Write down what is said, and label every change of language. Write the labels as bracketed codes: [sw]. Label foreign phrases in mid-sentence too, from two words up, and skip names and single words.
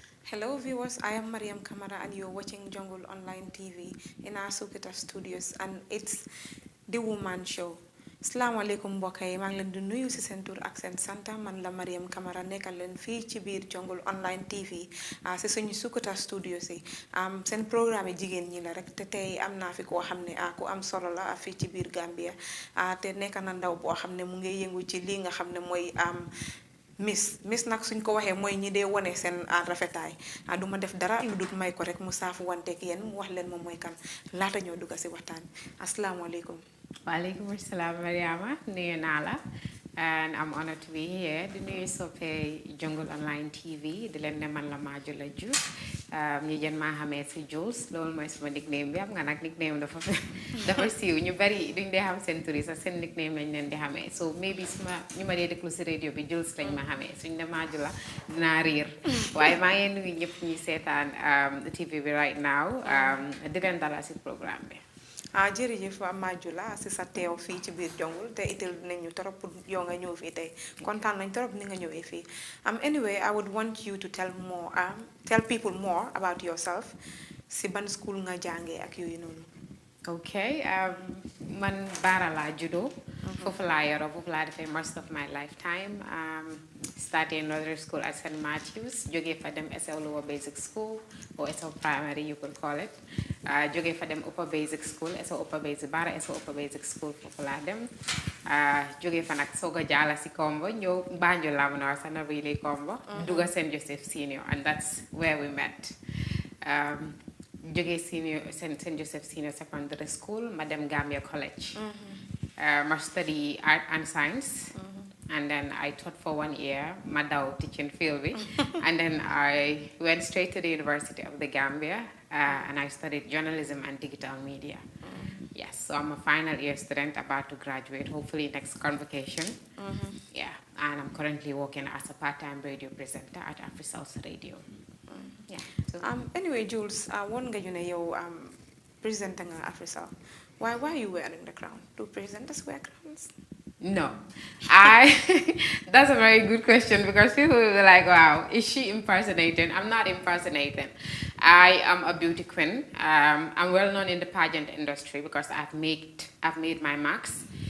[en] Hello viewers, I am Mariam Kamara and you're watching Jungle Online TV in our Sukita studios and it's the Woman Show. [wo] Salaamaaleykum mbokk yi maa ngi leen di nuyu ci seen tur ak seen santa man la Mariam Kamara nekkal leen fii ci biir Jungle Online TV ci suñu Sukita studios yi seen programme yi jigéen ñi la rek te tey am naa fi koo xam ne ku am solo la fii ci biir Gambia te nekk na ndaw boo xam ne mu ngi yëngu ci lii nga xam ne mooy miss nag suñ ko waxee mooy ñi dee wone seen rafetaay du ma def dara lu dul may ko rek mu saafu wanteeg yéen mu wax leen moom mooy kan laata ñoo dugg si waxtaan asalaamaaleykum. [ar] Walaikum assalam, Mariama. [wo] Nuyu naa la. [en] And I'm honored to be here. [wo] Di nuyu soppe Jungle Online TV. Di leen ne man la Majula Joof. ñu gën maa xamee si Jules loolu mooy suma nickname bi am nga nag nickname dafa siiw ñu bari duñ dee xam seen tur yi sax seen nickname lañ leen di xamee [en] so maybe [wo] suma ñu ma dee déglu si radio bi Jules lañ ma xamee suñ ne Majula dinaa riir waaye maa ngi nuyu ñëpp ñuy seetaan TV bi [en] right now [wo] di leen dalal si programme bi. jërëjëf Majula si sa teew fii ci biir Jungle te itel nañu torop pour yow nga ñëw fii tey kontaan nañ torop ni nga ñëwee fii anyway [en] I would want you to tell people more about yourself [wo] si ban school nga jàngee ak yooyu noonu. Okay, man Bara laa juddoo foofu laa yoroo foofu laa defee [en] most of my lifetime started nursery school at St. [wo] Matthews jógee fa dem SL Lower Basic School or SL Primary [en] you could call it [wo] jógee fa dem Upper Basic School SL Upper Basic Bara SL Upper Basic School foofu laa dem jógee fa nag soog a jaala si Kombo ñëw Banjul laa mën a wax sax na really Kombo dugga St. [en] Joseph Senior and that's where we met. [wo] Jógee St. [en] Joseph Senior Secondary School [wo] ma dem [en] Gambia College ma study art and science and then I taught for 1 year [wo] ma daw [en] teaching field bi and then I went straight to the University of the Gambia and I studied journalism and digital media. Yes, so I'm a final year student about to graduate hopefully next convocation. Yeah, and I'm currently working as a part-time radio presenter at AfriSouth Radio. Yeah. So. [wo] Anyway, Jules, one nga you ne yow presenter nga AfriSouth. [en] Why are you wearing the crown? Do presenters wear crowns? No. That's a very good question because people will be like, wow, is she impersonating? I'm not impersonating. I am a beauty queen. I'm well known in the pageant industry because I've made my marks.